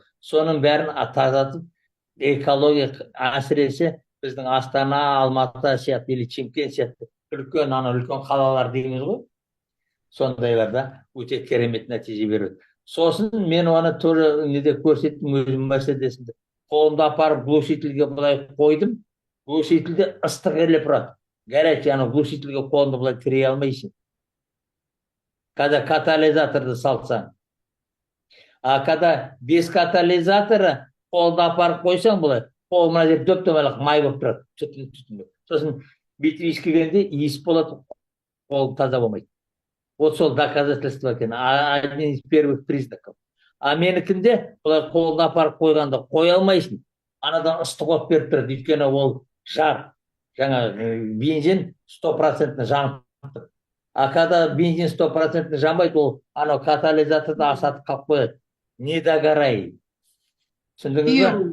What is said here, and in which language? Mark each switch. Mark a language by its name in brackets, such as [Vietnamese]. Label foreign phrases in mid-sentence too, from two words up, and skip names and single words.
[Kazakh] Соның бәрін тазартып, экология әсіресе біздің Астана, Алматы сияқты или Шымкент сияқты үлкен қалалар дейміз ғой. Сондайларда өте керемет нәтиже береді. Сосын мен оны тоже неде көрсеттім өзім мәселесінде. Қолымда апарып глушительге былай қойдым. Глушительде ыстық ерлеп тұрады. Горячий, ана глушительге қолымды былай тірей алмайсың. Когда катализаторды салсаң. [Russian] А когда без катализатора [Kazakh] қолды апарып қойсаң былай, қол мына жер дөп-дөңгелек май болып тұрады. Түтін. Сосын бүйтіп иіскегенде иіс болады, қол таза болмайды. Вот сол доказательство екен. [Russian] Один из первых признаков. [Kazakh] А менікінде бұлай қолына апарып қойғанда қоя алмайсың. Анадан ыстық от беріп тұрады. Өйткені ол жар. Жаңа бензин 100% жанып тұр. [Russian] А когда [Kazakh] бензин 100% жанбайды, ол анау катализаторды асатып қалып қояды. [Russian] Не догорай. [Kazakh] Түсіндіңіз бе?